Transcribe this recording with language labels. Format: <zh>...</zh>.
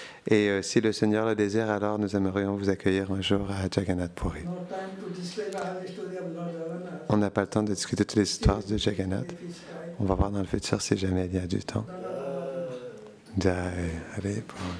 <fr>Et si le Seigneur le désire, alors nous aimerions vous accueillir un jour à Jagannath Puri.</fr> <en>No time to describe all the story of Lord Jagannath.</en> <fr>On n'a pas le temps de discuter toutes les histoires de Jagannath.</fr> <en>If it's time.</en> <fr>On va voir dans le futur si jamais il y a du temps. Jai, allez, pour...</fr>